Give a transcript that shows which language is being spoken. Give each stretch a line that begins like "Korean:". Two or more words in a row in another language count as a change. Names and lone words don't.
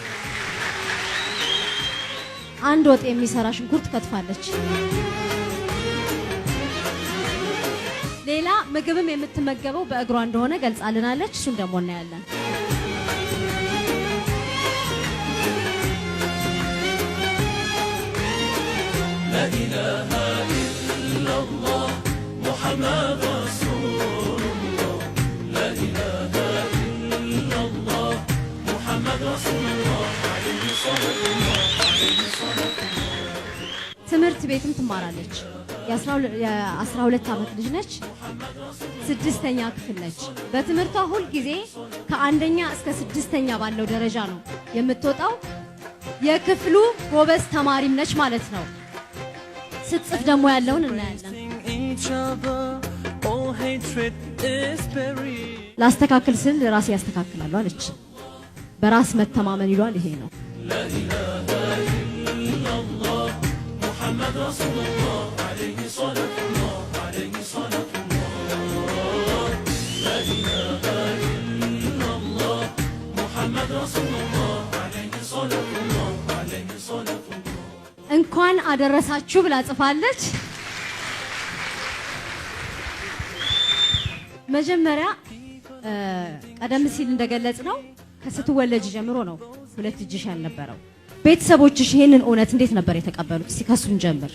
Amharic: አንድ ወጥ የሚሰራ ሽንኩርት ከትፋለች። ሌላ ምግብም የምትመገበው በእግሯ እንደሆነ ገልጻልናለች። እሱን ደግሞ እናያለን።
Arabic: لا إله إلا الله محمد رسول الله لا إله إلا الله محمد رسول الله عليه الصلاة والسلام
Amharic: ትምህርት ቤትም ትማራለች። የ12 ዓመት ልጅ ነች። 6ኛ ክፍል ነች። በትምህርቷ ሁሉ ጊዜ ከአንደኛ እስከ 6ኛ ባለው ደረጃ ነው የምትወጣው። የክፍሉ ጎበዝ ተማሪም ነች ማለት ነው። ስትጽፍ ደግሞ ያለውን እናያለን። ላስተካክል ስል ራሴ ያስተካክላሉ አለች። በራስ መተማመን ይሏል ይሄ ነው።
Arabic: محمد رسول الله عليه صلاة الله عليه صلاة الله لا إله إلا الله محمد رسول الله عليه صلاة الله عليه صلاة الله
Amharic: እንኳን አደረሳችሁ ብላ ጽፋለች። መጀመሪያ ቀደም ሲል እንደገለጽ ነው ከስትወለጅ ጀምሮ ነው ሁለት እጅሽ ያልነበረው። ቤተሰቦችሽ ይሄንን እውነት እንዴት ነበር የተቀበሉት? እስኪ ከሱን ጀምር።